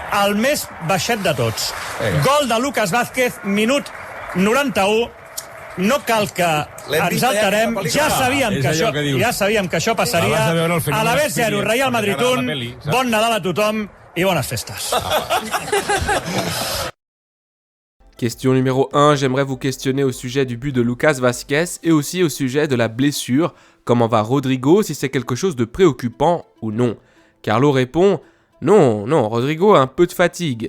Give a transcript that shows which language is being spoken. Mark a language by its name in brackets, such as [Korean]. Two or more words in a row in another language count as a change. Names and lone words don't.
[Catalan] El més baixet de tots. Gol de Lucas Vázquez, minut 91. No cal que ens alterem. Ja sabíem És que allò això, que dius. ja sabíem que això passaria. Abans de veure el fenomen [Spanish] A la vez 0, [English] Experience, Real Madrid [Catalan] que t'agrada 1. la peli, saps? Bon Nadal a tothom i bones festes. [French] Question numéro 1, j'aimerais vous questionner au sujet du but de Lucas Vázquez et aussi au sujet de la blessure. Comment va Rodrigo, si c'est quelque chose de préoccupant ou non? Carlo répond « Non, Rodrigo a un peu de fatigue.